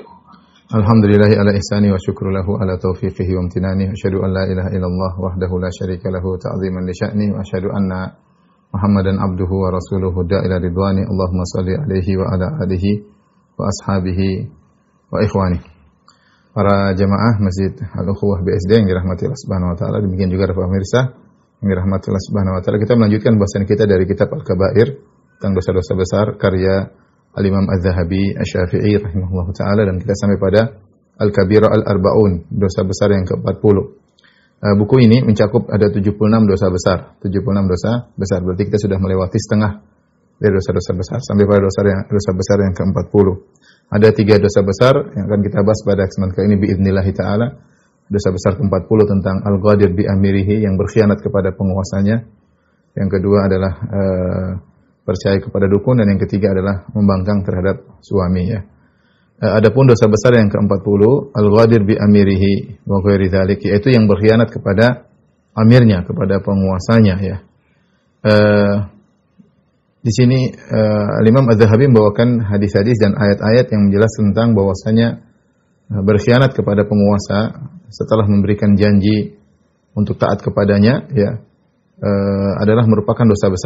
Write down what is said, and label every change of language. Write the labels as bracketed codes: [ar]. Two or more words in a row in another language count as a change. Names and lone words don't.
[ar] الحمد لله على إحسانه والشكر له على توفيقه وامتنانه. أشهد أن لا إله إلا الله وحده لا شريك له تعظيما لشأنه وأشهد أن محمدا عبده ورسوله الداعي إلى رضوانه. اللهم صل عليه وعلى آله وأصحابه وإخوانه. [id] Para jamaah Masjid Al-Ukhuwah BSD yang dirahmati [ar] الله سبحانه وتعالى, [id] demikian juga para pemirsa yang dirahmati [ar] الله سبحانه وتعالى, [id] kita melanjutkan bahasan kita dari kitab Al-Kabair tentang dosa-dosa besar karya Al-Imam Az-Zahabi Asy-Syafi'i [ar] رحمه الله تعالى, [id] dan kita sampai pada [ar] الكبيرة الأربعون, [id] dosa besar yang ke-40. Buku ini mencakup ada 76 dosa besar. 76 dosa besar. Berarti kita sudah melewati setengah dari dosa-dosa besar sampai pada dosa besar yang ke-40. Ada 3 dosa besar yang akan kita bahas pada kesempatan kali ini [ar] بإذن الله تعالى. [id] Dosa besar ke-40 tentang [ar] الغادر بأميره, [id] yang berkhianat kepada penguasanya. Yang kedua adalah percaya kepada dukun, dan yang ketiga adalah membangkang terhadap suami, ya. Adapun dosa besar yang ke-40, [ar] الغادر بأميره وغير ذلك, [id] yaitu yang berkhianat kepada amirnya, kepada penguasanya, ya. Di sini Imam Az-Zahabi membawakan hadis-hadis dan ayat-ayat yang menjelaskan tentang bahwasanya berkhianat kepada penguasa setelah memberikan janji untuk taat kepadanya, ya, adalah merupakan dosa besar.